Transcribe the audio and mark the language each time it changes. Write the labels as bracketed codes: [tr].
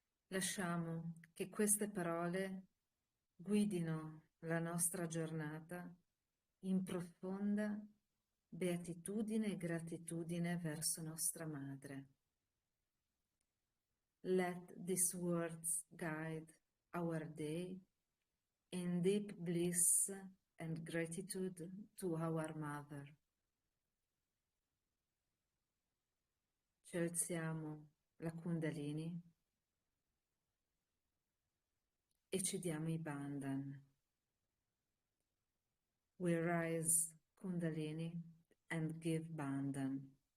[it] Lasciamo che queste parole guidino la nostra giornata in profonda beatitudine e gratitudine verso nostra Madre. [en] Let these words guide our day in deep bliss and gratitude to our Mother. [it] Ci alziamo la Kundalini e ci diamo i bandhan. [en] We rise Kundalini and give bandhan.